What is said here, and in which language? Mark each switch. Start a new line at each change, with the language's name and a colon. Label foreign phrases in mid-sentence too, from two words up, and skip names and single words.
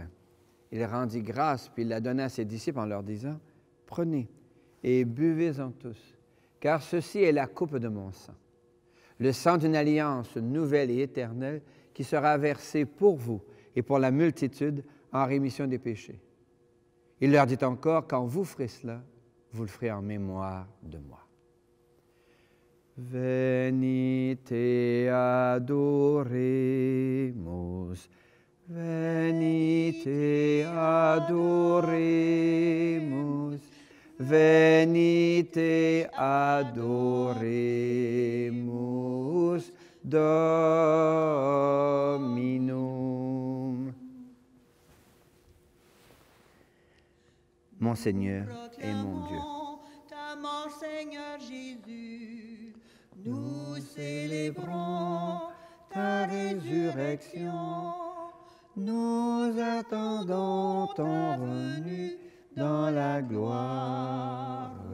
French: Il rendit grâce, puis il la donna à ses disciples en leur disant, « Prenez et buvez-en tous, car ceci est la coupe de mon sang, le sang d'une alliance nouvelle et éternelle qui sera versé pour vous et pour la multitude en rémission des péchés. » Il leur dit encore, « Quand vous ferez cela, vous le ferez en mémoire de moi.
Latin: » Venite adoremus, venite adoremus, venite adoremus Dominum.
French: Mon Seigneur et mon Dieu. Ta mort, Seigneur Jésus, nous célébrons ta résurrection. Nous attendons ton revenu dans la gloire.